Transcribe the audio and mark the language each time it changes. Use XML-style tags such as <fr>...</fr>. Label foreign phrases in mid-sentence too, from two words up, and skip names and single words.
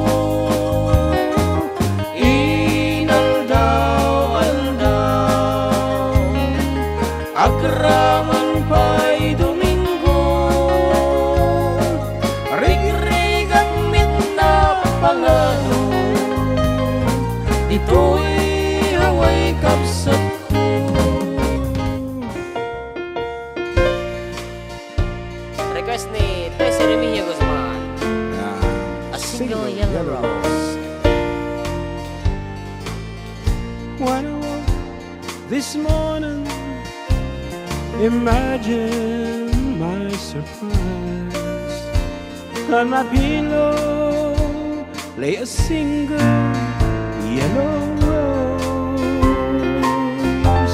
<ilo>inaldaw-aldaw, agraman pa'y Domingo, rig-rigat mitna palalo, ito'y haway kapsat ko. Request ni Tessie Remigio Guzman, A Single Yellow Rose.</ilo> <en>When I woke this morning, imagine my surprise. On my pillow lay a single yellow rose.</en>